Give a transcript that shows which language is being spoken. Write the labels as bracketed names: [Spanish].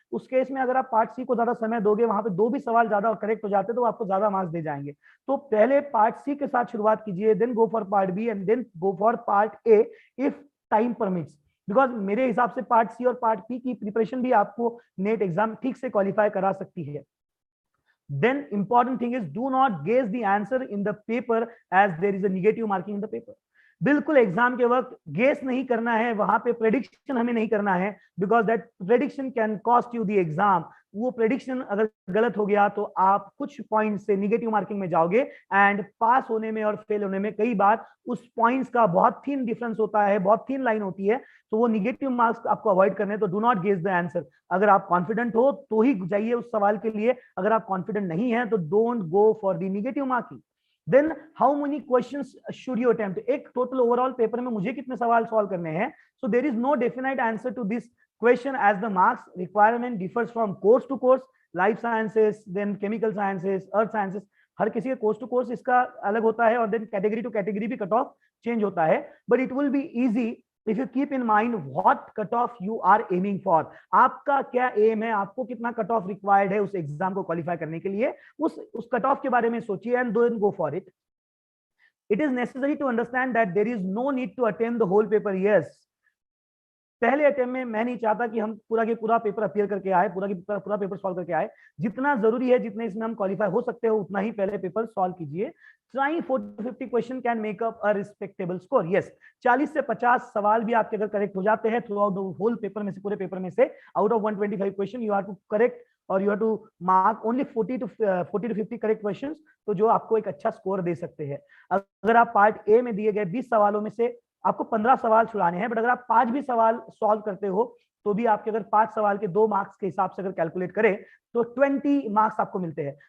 [Hindi] उस केस में अगर आप पार्ट सी को ज्यादा समय दोगे, वहां पे 2 भी सवाल ज्यादा करेक्ट हो जाते तो आपको ज्यादा मार्क्स दे जाएंगे। तो पहले पार्ट सी के साथ शुरुआत कीजिए, [English] then go for part B and then go for part A if time permits, because [Hindi] मेरे हिसाब से पार्ट सी और पार्ट बी की प्रिपरेशन भी आपको नेट एग्जाम ठीक से क्वालिफाई करा सकती है। [English] Then important thing is do not guess the answer in the paper as there is a negative marking in the paper. [Hindi] बिल्कुल एग्जाम के वक्त गेस नहीं करना है, वहां पे प्रेडिक्शन हमें नहीं करना है, [English] Because that prediction can cost you the exam. [Hindi] वो प्रेडिक्शन अगर गलत हो गया तो आप कुछ पॉइंट से निगेटिव मार्किंग में जाओगे, एंड पास होने में और फेल होने में कई बार उस पॉइंट्स का बहुत थिन डिफरेंस होता है, बहुत थिन लाइन होती है, तो वो निगेटिव मार्क्स आपको अवॉइड करने। [English] तो do not guess the answer. [Hindi] अगर आप कॉन्फिडेंट हो तो ही जाइए उस सवाल के लिए, अगर आप कॉन्फिडेंट नहीं है तो [English] Don't go for the negative marking. Then how many questions should you attempt, [Hindi] एक टोटल ओवरऑल पेपर में मुझे कितने सवाल सॉल्व करने हैं। [English] so there is no definite answer to this question as the marks requirement differs from course to course, life sciences, then chemical sciences, earth sciences, [Hindi] हर किसी के course to course इसका अलग होता है, [English] और then category to category भी cut off change होता है। But it will be easy if you keep in mind what cutoff you are aiming for, [Hindi] आपका क्या एम है, आपको कितना कट ऑफ रिक्वायर्ड है उस एग्जाम को क्वालिफाई करने के लिए, उस कट ऑफ के बारे में सोचिए [English] And then go for it. It is necessary to understand that there is no need to attempt the whole paper. [Hindi] Yes, पहले अटेम्प्ट में मैं नहीं चाहता कि हम पूरा के पूरा पेपर अपियर करके आए, पूरा पेपर सॉल्व करके आए। जितना जरूरी है, जितने इसमें हम क्वालिफाई हो सकते हो उतना ही पहले पेपर सॉल्व कीजिए। [English] Trying 40 to 50 question can make up a respectable score. [Hindi] Yes, 40 से 50 सवाल भी आपके अगर करेक्ट हो जाते हैं [English] throughout the whole paper [Hindi] में से, पूरे पेपर में से, [English] out of 125 question you have to correct और you have to mark only 40 to 50 correct questions, [Hindi] तो जो आपको एक अच्छा स्कोर दे सकते हैं। अगर आप पार्ट ए में दिए गए 20 सवालों में से आपको 15 सवाल छुड़ाने हैं, बट अगर आप 5 भी सवाल सॉल्व करते हो तो भी आपके अगर 5 सवाल के 2 मार्क्स के हिसाब से अगर कैलकुलेट करें तो 20 मार्क्स आपको मिलते हैं।